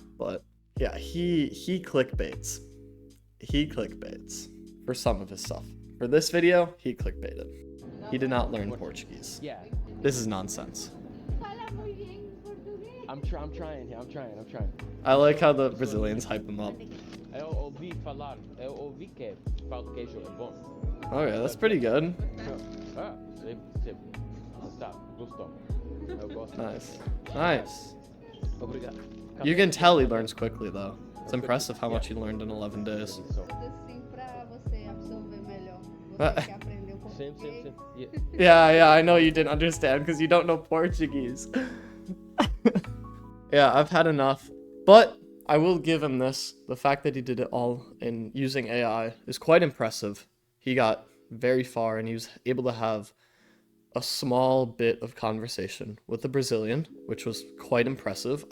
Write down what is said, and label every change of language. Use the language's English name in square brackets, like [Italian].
[English] But yeah, he clickbaits. He clickbaits for some of his stuff. For this video, he clickbaited. He did not learn Portuguese. Yeah. This is nonsense. I'm trying. I like how the Brazilians hype him up. [Portuguese] Eu ouvi falar, eu ouvi que pão de queijo é bom. [English] Okay, that's pretty good. [Portuguese] Sim. Gostou. Eu gosto. [English] Nice. [Portuguese] Obrigado. [English] You can tell he learns quickly though. It's impressive how much he learned in 11 days. [Portuguese] Assim pra você absorver melhor. Você que aprendeu Sim. português. [English] Yeah, I know you didn't understand because you don't know Portuguese. Yeah, I've had enough. But I will give him this. The fact that he did it all in using AI is quite impressive. He got very far and he was able to have a small bit of conversation with a Brazilian, which was quite impressive.